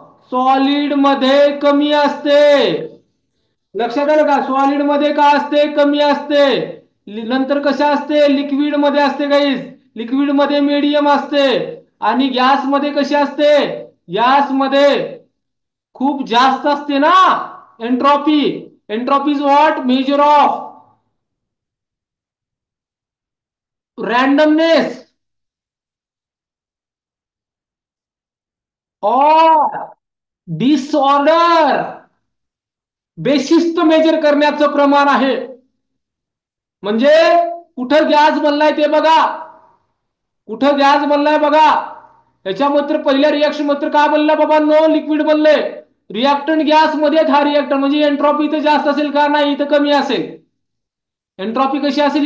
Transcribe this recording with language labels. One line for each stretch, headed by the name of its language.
Marathi: Solid मध्ये कमी असते. लक्षात आलं का? सॉलिड मध्ये काय असते? कमी असते. नंतर कशा असते? लिक्विड मध्ये असते गाईज. लिक्विड मध्ये मीडियम असते. आणि गॅस मध्ये कशी असते? गॅस मध्ये खूप जास्त असते ना entropy.
English: Entropy is what? Measure of randomness
Hindi: और
English: Disorder.
Marathi: बेशिस्त मेजर करण्याचं प्रमाण आहे. म्हणजे कुठं गॅस बनलाय ते बघा. कुठं गॅस बनलाय बघा. याच्यामध्ये पहिल्या रिएक्शन मध्ये काय बनलं बाबांनो? लिक्विड बनले. रिएक्टंट गॅस मध्ये हा रिएक्टंट म्हणजे एंट्रॉपी इथं जास्त असेल का? नाही, इथं कमी असेल. एंट्रॉपी कशी असेल?